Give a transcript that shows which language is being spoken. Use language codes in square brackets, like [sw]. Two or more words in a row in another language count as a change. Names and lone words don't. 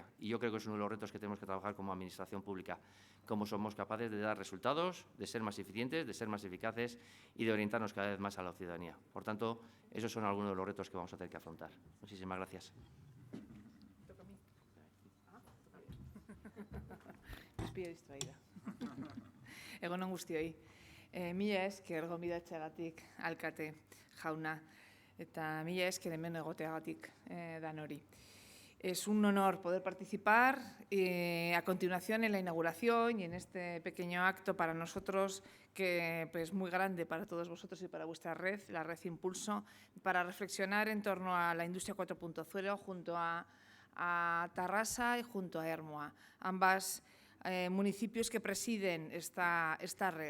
[es] Y yo creo que es uno de los retos que tenemos que trabajar como Administración Pública, cómo somos capaces de dar resultados, de ser más eficientes, de ser más eficaces y de orientarnos cada vez más a la ciudadanía. Por tanto, esos son algunos de los retos que vamos a tener que afrontar. Muchísimas gracias. Toca a mí. Me pillo distraída. [eu] Egun on guztioi. Mila esker gonbidatzeagatik alkate jauna eta mila esker hemen egoteagatik danori. [es] Es un honor poder participar a continuación en la inauguración y en este pequeño acto para nosotros que es muy grande para todos vosotros y para vuestra red, la Red Impulso, para reflexionar en torno a la industria 4.0 junto a Tarrasa y junto a Ermua, ambas municipios que presiden esta red.